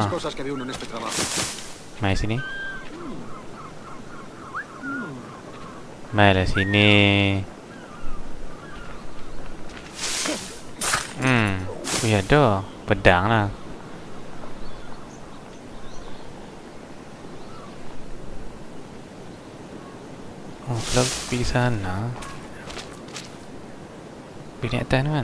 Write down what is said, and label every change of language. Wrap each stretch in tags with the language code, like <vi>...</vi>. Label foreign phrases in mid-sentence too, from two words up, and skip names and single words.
<es>Las cosas que ve uno en este trabajo.</es> <ms>Mai sini. Mai lah sini. Ya ada pedang lah. Oh, kalau pergi sana pergi atas tu kan.</ms>